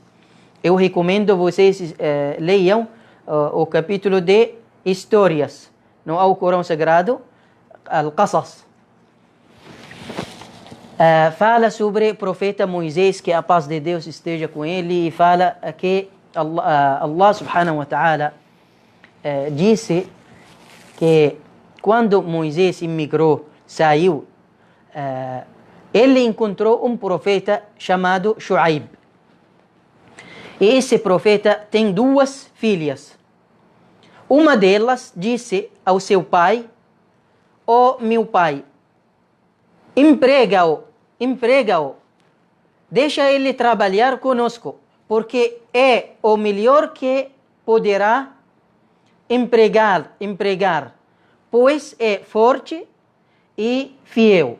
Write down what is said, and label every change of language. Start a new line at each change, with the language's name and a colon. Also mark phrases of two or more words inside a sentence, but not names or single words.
Portuguese: Eu recomendo vocês leiam o capítulo de histórias no Alcorão Sagrado, Al-Qasas. Fala sobre o profeta Moisés, que a paz de Deus esteja com ele, e fala que Allah
Arabic: سبحانه وتعالى
Portuguese: disse que quando Moisés imigrou, saiu, ele encontrou um profeta chamado Shu'aib. E esse profeta tem duas filhas. Uma delas disse ao seu pai: "Ó meu pai, emprega-o, deixa ele trabalhar conosco, porque é o melhor que poderá empregar, pois é forte e fiel.